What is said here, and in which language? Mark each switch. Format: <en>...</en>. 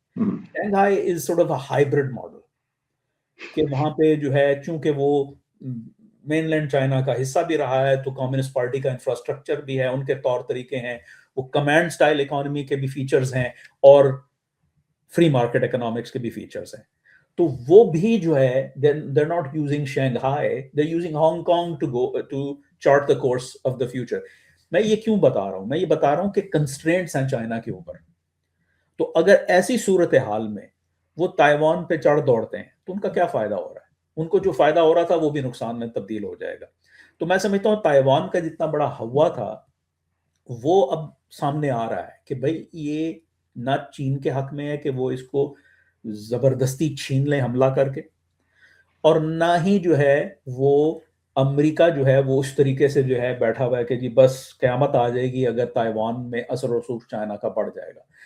<en>Shanghai is sort of a hybrid model</en> <ur>کہ وہاں پہ جو ہے چونکہ وہ مین لینڈ چائنا کا حصہ بھی رہا ہے، تو کمیونسٹ پارٹی کا انفراسٹرکچر بھی ہے، ان کے طور طریقے ہیں، وہ کمانڈ سٹائل اکانومی کے بھی فیچرز ہیں اور فری مارکیٹ اکنامکس کے بھی فیچرز ہیں. تو وہ بھی جو ہے</ur> <en>they're not using Shanghai, they're using Hong Kong to chart the course of the future.</en> <ur>میں یہ کیوں بتا رہا ہوں؟ میں یہ بتا رہا ہوں کہ کنسٹرینٹس ہیں چائنا کے اوپر. تو اگر ایسی صورتحال میں وہ تائیوان پہ چڑھ دوڑتے ہیں تو ان کا کیا فائدہ ہو رہا ہے؟ ان کو جو فائدہ ہو رہا تھا وہ بھی نقصان میں تبدیل ہو جائے گا. تو میں سمجھتا ہوں تائیوان کا جتنا بڑا ہوا تھا وہ اب سامنے آ رہا ہے کہ بھائی یہ نہ چین کے حق میں ہے کہ وہ اس کو زبردستی چھین لیں حملہ کر کے، اور نہ ہی جو ہے وہ امریکہ جو ہے وہ اس طریقے سے جو ہے بیٹھا ہوا ہے کہ جی بس قیامت آ جائے گی اگر تائیوان میں اثر و رسوخ چائنا کا بڑھ جائے گا.</ur>